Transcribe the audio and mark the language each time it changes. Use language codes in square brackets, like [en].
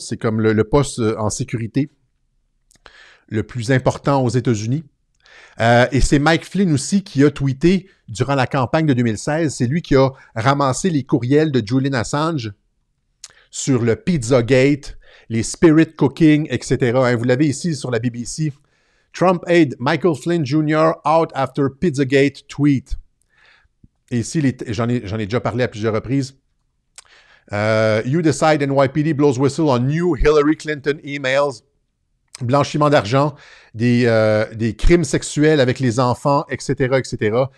[fr] C'est comme le poste en sécurité le plus important aux États-Unis. Et c'est Mike Flynn aussi qui a tweeté durant la campagne de 2016. C'est lui qui a ramassé les courriels de Julian Assange sur le Pizzagate, les spirit cooking, etc. Vous l'avez ici sur la BBC. [en] Trump aide Michael Flynn Jr. out after Pizzagate tweet. [fr] Et ici, j'en ai déjà parlé à plusieurs reprises. [en] You decide NYPD blows whistle on new Hillary Clinton emails. [fr] Blanchiment d'argent, des crimes sexuels avec les enfants, etc., etc.